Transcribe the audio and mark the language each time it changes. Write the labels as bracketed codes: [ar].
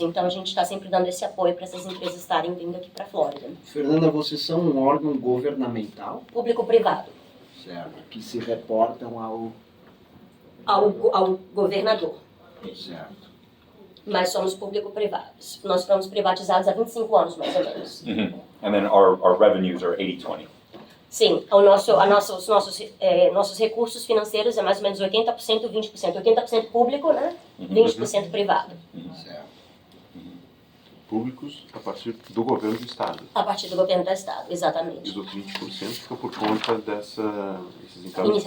[pt] Então, a gente está sempre dando esse apoio para essas empresas estarem vindo aqui para a Flórida. Fernanda, vocês são um órgão governamental? Público-privado. Certo. Que se reportam ao governador. Certo. Mas somos público-privados. Nós fomos privatizados há 25 anos, mais ou menos. [en] And then our revenues are 80-20. [pt] Sim, os nossos recursos financeiros é mais ou menos 80%, 20%. 80% público, né? 20% privado. Certo. Públicos a partir do governo do Estado. A partir do governo do Estado, exatamente. E os outros 20% ficam por conta desses encargos.